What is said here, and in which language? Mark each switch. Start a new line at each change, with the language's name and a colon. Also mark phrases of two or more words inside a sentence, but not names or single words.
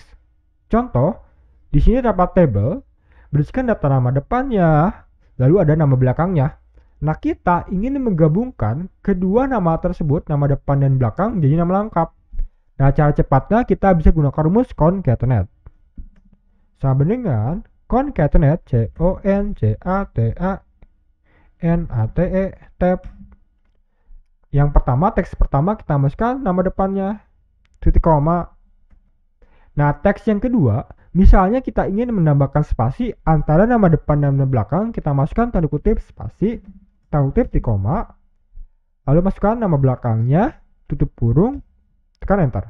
Indonesian: Contoh, di sini terdapat table berisikan data nama depannya, lalu ada nama belakangnya. Nah, kita ingin menggabungkan kedua nama tersebut, nama depan dan belakang, menjadi nama lengkap. Nah, cara cepatnya kita bisa gunakan rumus concatenate. Sama dengan concatenate, C-O-N-C-A-T-A-N-A-T-E, tab. Yang pertama, teks pertama kita masukkan nama depannya, titik koma. Nah, teks yang kedua, misalnya kita ingin menambahkan spasi antara nama depan dan nama belakang, kita masukkan tanda kutip spasi, tanda kutip titik koma, lalu masukkan nama belakangnya, tutup kurung, tekan enter.